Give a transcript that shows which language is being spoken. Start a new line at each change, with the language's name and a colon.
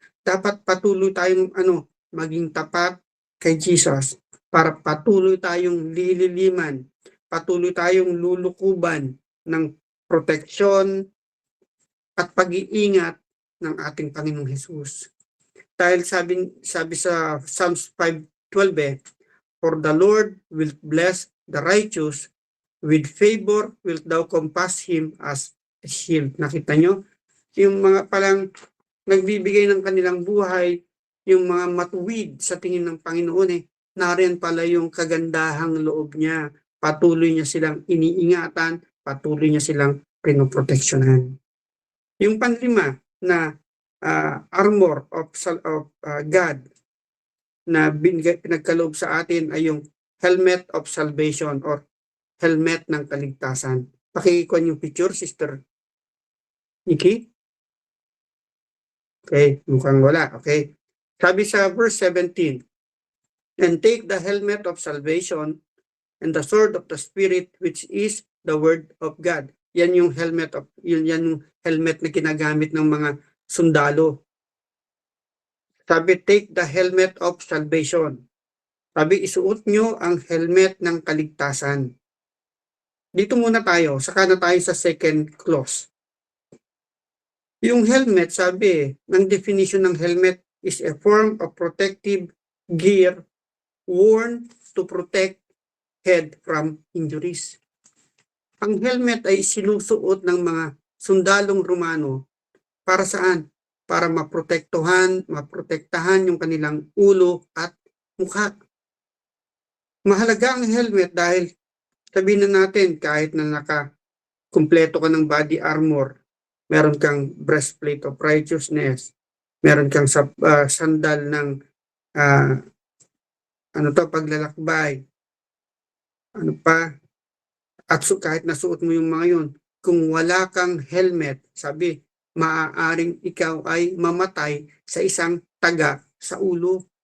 Filipino: Dapat patuloy tayong maging tapat kay Jesus para patuloy tayong lililiman, patuloy tayong lulukuban ng proteksyon at pag-iingat ng ating Panginoong Jesus. Dahil sabi sa
English: Psalms 5:12 for the Lord will bless the righteous, with favor wilt thou compass him as a shield.
Filipino: Nakita nyo? Yung mga palang nagbibigay ng kanilang buhay, yung mga matuwid sa tingin ng Panginoon nariyan pala yung kagandahang loob niya. Patuloy niya silang iniingatan, patuloy niya silang pinoproteksyonan. Yung panlima na armor of God na pinagkaloob sa atin ay yung helmet of salvation or helmet ng kaligtasan. Pakikuan yung picture, Sister Nikki. Okay, mukhang wala. Okay. Sabi sa verse 17,
English: and take the helmet of salvation and the sword of the Spirit, which is the word of God.
Filipino: Yan yung helmet na ginagamit ng mga sundalo.
English: Sabi, take the helmet of salvation.
Filipino: Sabi, isuot nyo ang helmet ng kaligtasan. Dito muna tayo, saka na tayo sa second clause. Yung helmet, sabi, ng definition ng helmet
English: is a form of protective gear worn to protect head from injuries.
Filipino: Ang helmet ay sinusuot ng mga sundalong Romano para saan? Para maprotektahan yung kanilang ulo at mukha. Mahalaga ang helmet dahil sabihin na natin kahit na nakakumpleto ka ng body armor, meron kang breastplate of righteousness, meron kang sandal ng paglalakbay, at kahit nasuot mo yung mga yun, kung wala kang helmet, sabi, maaaring ikaw ay mamatay sa isang taga sa ulo.